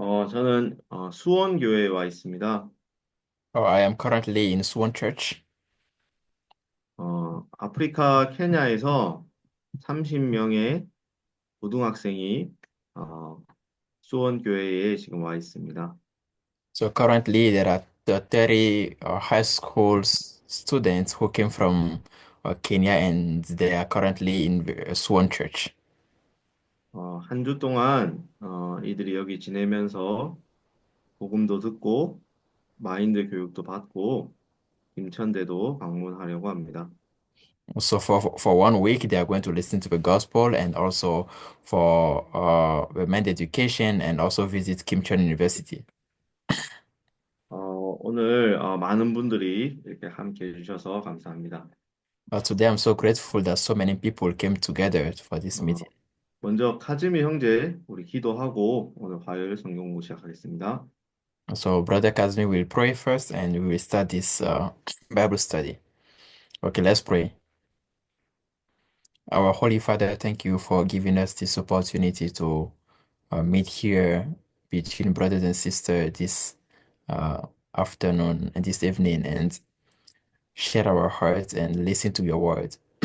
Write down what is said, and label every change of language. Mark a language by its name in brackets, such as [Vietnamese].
[Korean] 저는 수원교회에 와 있습니다. [English] Oh, I am currently in Swan Church. [Korean] 아프리카 케냐에서 30명의 고등학생이 어, 수원교회에 지금 와 있습니다. [English] So currently there are 30 high school students who came from Kenya and they are currently in Swan Church. [Korean] 한 주 동안 이들이 여기 지내면서 복음도 듣고 마인드 교육도 받고 김천대도 방문하려고 합니다. [English] So for 1 week they are going to listen to the gospel and also for the men's education and also visit Kim Chun University. [Korean] 오늘 많은 분들이 이렇게 함께 해주셔서 감사합니다. [English] Today I'm so grateful that so many people came together for this 어, meeting. [Korean] 먼저 카즈미 형제 우리 기도하고 오늘 화요일 성경 공부 시작하겠습니다. [English] So Brother Kazmi will pray first and we will start this Bible study. Okay, let's pray. Our Holy Father, thank you for giving us this opportunity to meet here between brothers and sisters this uh, afternoon and this evening and share our hearts and listen to your word.